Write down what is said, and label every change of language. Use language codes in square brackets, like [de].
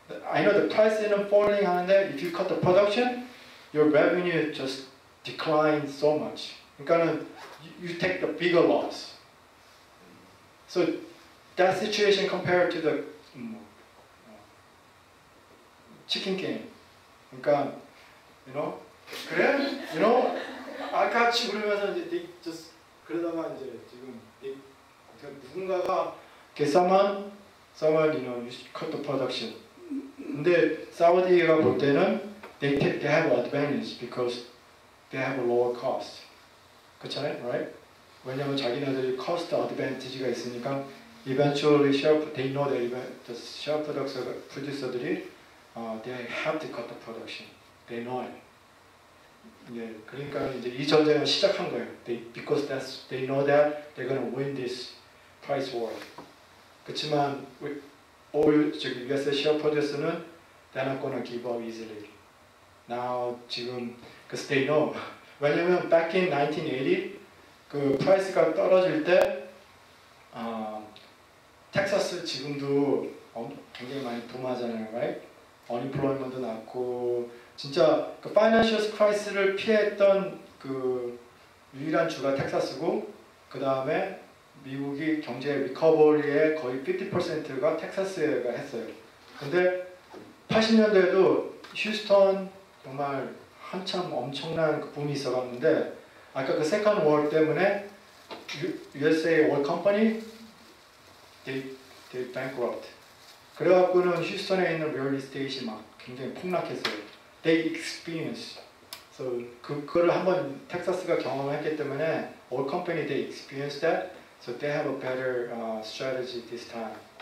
[en] I know the price isn't falling [ko] 하는데 [en] if you cut the production, your revenue just declines so much. [ko] 그러니까는 [en] you take the bigger loss. So that situation compared to the chicken game. [ko] 그러니까 그래? 아까 그러면서 이제 [en] they just [ko] 그러다가 이제 지금 누군가가 [en] someone you cut the production. [ko] 근데 사우디가 볼 때는 [en] they have advantage because they have a lower cost. [ko] 그렇잖아요, right? 왜냐면 자기네들이 [en] cost advantage가 있으니까 eventually they know that the share producer들이 they have to cut the production. They know it. [ko] 예, 그러니까 이제 이 전쟁을 시작한 거예요. [en] Because they know that they're gonna win this price war. [ko] 그렇지만 [en] US share producer는 they're not gonna give up easily. Now [ko] 지금 [en] because they know. [ko] 왜냐면 [en] back in 1980 [ko] 그 프라이스가 떨어질 때 텍사스 지금도 굉장히 많이 붐하잖아요, right? unemployment도 낮고 진짜 그 파이낸셜 크라이시스를 피했던 그 유일한 주가 텍사스고 그 다음에 미국이 경제 리커버리의 거의 50%가 텍사스가 했어요. 근데 80년대에도 휴스턴 정말 한참 엄청난 그 붐이 있어갔는데 아까 그 세컨드 월 때문에 [en] USA oil company they bankrupt. [ko] 그래갖고는 휴스턴에 있는 리얼 이스테이트이 막 굉장히 폭락했어요. [en] They experience. So [ko] 그거를 한번 텍사스가 경험했기 때문에 [en] oil company they experienced that. So they have a better strategy this time.